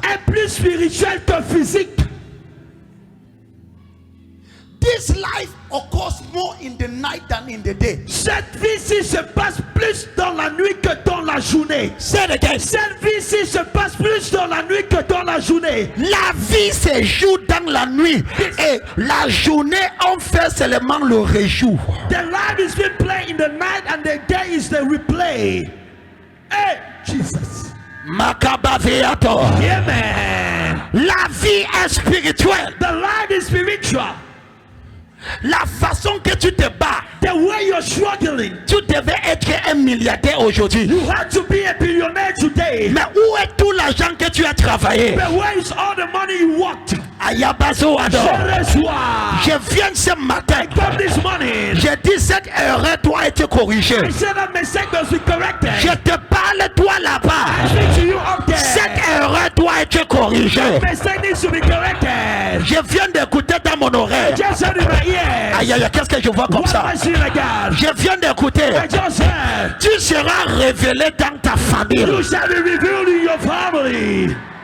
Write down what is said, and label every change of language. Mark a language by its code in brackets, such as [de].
[fr] est plus spirituelle que physique. [en] This life occurs more in the night than in the day. [fr] Cette vie-ci se passe plus dans la nuit que dans la journée. [en] Say it again. [fr] Cette vie-ci se passe plus dans la nuit que dans la journée. La vie se joue dans la nuit et la journée on fait seulement le rejour. [en] The life is being played in the night and the day is the replay. Hey, Jesus. Makabaviato. Amen. [fr] La vie est spirituelle. [en] The life is spiritual. [fr] La façon que tu te bats, [en] The way you're struggling, [fr] tu devais être un milliardaire aujourd'hui. [en] you have to be a billionaire today. [fr] Mais où est tout l'argent que tu as travaillé? [en] But where is all the money you worked? Ayabazo Ado. [fr] Je reçois. Je viens ce matin. [en] Come this morning. [fr] J'ai dit cette erreur doit être corrigée. [en] I said that mistake must be corrected. [fr] Je te parle toi [en] I [fr] là-bas. [en] speak to you up there. [fr] Cette erreur doit être corrigée. [en] Mistake needs to be corrected. [fr] Je viens d'écouter dans mon oreille. [en] Just heard in my ears. [fr] Aïe aïe, qu'est-ce que je vois comme [en] What [fr] ça? [en] am I seeing like that? [fr] Je viens d'écouter. [en] I just heard. [fr] Tu seras révélé dans ta famille. [en] You shall be revealed in your family.